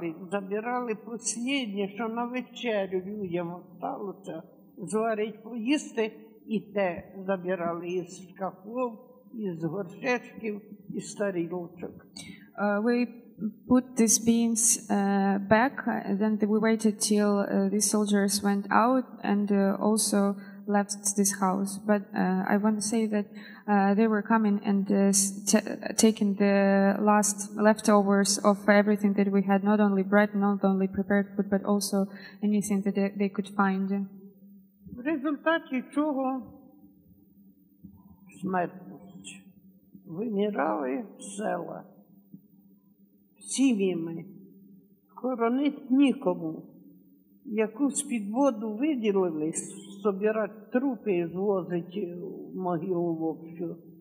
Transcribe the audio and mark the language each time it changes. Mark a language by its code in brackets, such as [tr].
[uk] Забирали останнє, що на вечерю людям осталося, зварить поїсти, і те забирали із шкафів, із горшечків, із тарілочок. [en] We put these beans back, then we waited till these soldiers went out and also left this house. But I want to say that they were coming and taking the last leftovers of everything that we had, not only bread, not only prepared food, but also anything that they could find. [uk] В результаті чого смертність. Вимирали села сім'ями, хоронить нікому. Якусь підводу виділили, собирати трупи і звозити в могилу вовчу.